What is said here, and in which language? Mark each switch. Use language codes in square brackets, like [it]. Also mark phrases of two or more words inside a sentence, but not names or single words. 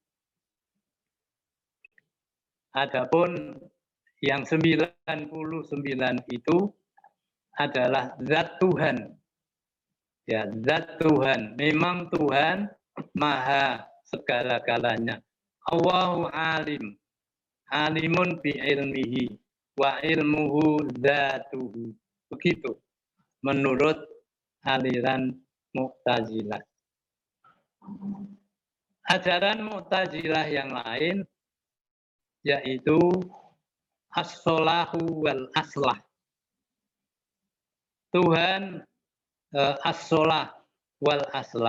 [id] Adapun yang 99 itu adalah zat Tuhan. Ya, zat Tuhan. Memang Tuhan Maha segala-galanya. [ar] الله عليم. عليم بعلمه وعلمه ذاته. [id] Begitu menurut aliran Mu'tazilah. Ajaran Mu'tazilah yang lain yaitu [ar] الصلاح والأصلح. Tuhan الصلاح والأصلح.